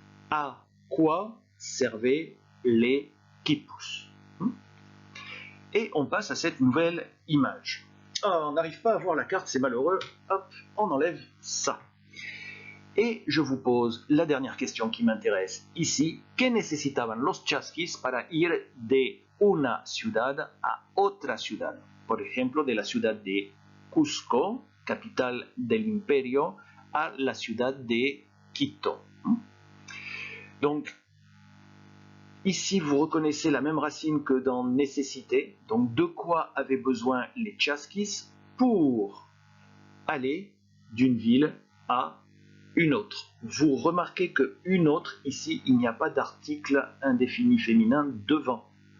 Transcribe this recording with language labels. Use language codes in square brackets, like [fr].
[fr] À quoi servaient les quipus? Et on passe à cette nouvelle image. Oh, on n'arrive pas à voir la carte, c'est malheureux. Hop, on enlève ça. Et je vous pose la dernière question qui m'intéresse ici. [es] ¿Qué necesitaban los chasquis para ir de una ciudad a otra ciudad? Por ejemplo, de la ciudad de Cusco, capital del imperio, a la ciudad de Quito. [fr] Donc, ici, vous reconnaissez la même racine que dans nécessité. Donc, de quoi avaient besoin les chasquis pour aller d'une ville à une autre? Vous remarquez que une autre, ici, il n'y a pas d'article indéfini féminin devant.